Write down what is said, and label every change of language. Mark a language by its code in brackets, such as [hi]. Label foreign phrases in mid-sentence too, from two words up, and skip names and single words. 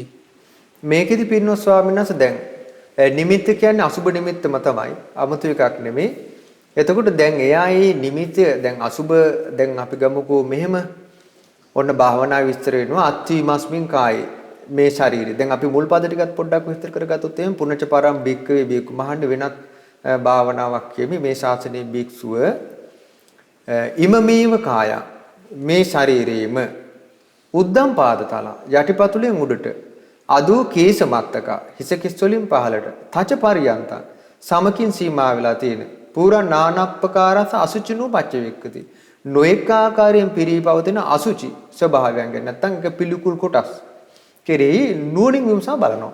[si] මේකෙදි පින්වත් ස්වාමීන් වහන්සේ දැන් නිමිත්ත කියන්නේ අසුබ නිමිත්තම තමයි. 아무තු එකක් නෙමෙයි. එතකොට දැන් එයා මේ නිමිත්ත දැන් අසුබ දැන් අපි ගමුකෝ මෙහෙම ඔන්න භාවනා විස්තර වෙනවා [pi] අත්ථි මස්මින් කායේ [si] මේ ශරීරය. දැන් අපි මුල් පද ටිකත් පොඩ්ඩක් විස්තර කරගත්තොත් එහෙනම් [pi] පුනච පරම් බික්කවේ බික්කු [si] මහන්න වෙනත් භාවනාවක් කියමි මේ ශාසනයේ භික්ෂුව [pi] ඉමමේව කාය [si] මේ ශරීරයේම [pi] උද්දම් පාදතල [si] යටිපතුලෙන් උඩට [pi] අදෝ කේස මත්තක [si] හිස කිස් වලින් පහළට [pi] තච පරියන්ත [si] සමකින් සීමා වෙලා තියෙන [pi] පුරා නානප්පකාරස අසුචිනෝ පච්චවෙක්කති [si] නොඑක ආකාරයෙන් පිරීපවතින අසුචි ස්වභාවයන් ගැන නැත්නම් ඒක පිළිකුල් කොටස් කෙරෙහි නුවණින් විමසා බලනවා.